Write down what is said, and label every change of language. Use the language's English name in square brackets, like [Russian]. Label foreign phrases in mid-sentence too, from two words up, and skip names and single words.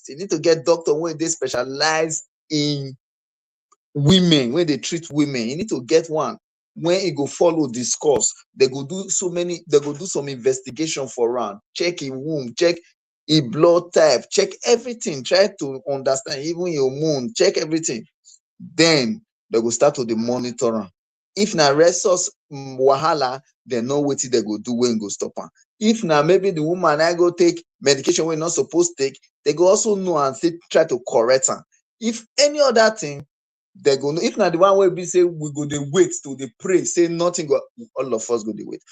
[Nigerian Pidgin] He need to get doctor when they specialize in women, when they treat women. You need to get one when he go follow this course. They go do some investigation for round, check him womb, check him blood type, check everything, try to understand even your moon, check everything. Then they go start to dey monitor am. If na resource wahala, dem know wetin dem go do wey go stop am. If na maybe the woman na go take medication wey e no suppose take, dem go also know and still try to correct am. If any other thing, dem go know. If na the one wey be say we go dey wait to dey pray say nothing go, all of us go dey wait.